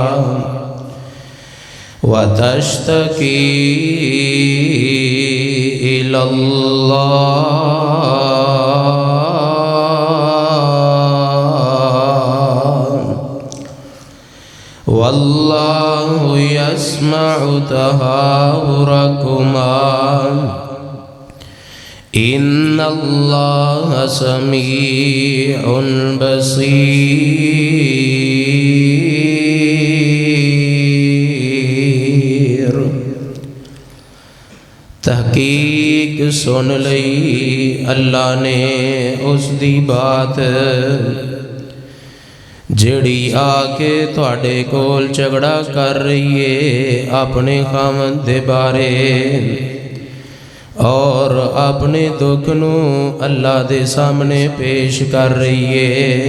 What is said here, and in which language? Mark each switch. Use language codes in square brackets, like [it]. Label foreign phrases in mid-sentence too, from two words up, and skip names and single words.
[ar] وتشتكي إلى الله والله يسمع تحاوركما إن الله سميع بصير. [pa] تحقیق سن لئی اللہ نے اس دی بات جہڑی آ کے تہاڈے کول جھگڑا کر رہی ہے اپنے خاوند دے بارے اور اپنے دکھ نوں اللہ دے سامنے پیش کر رہی ہے.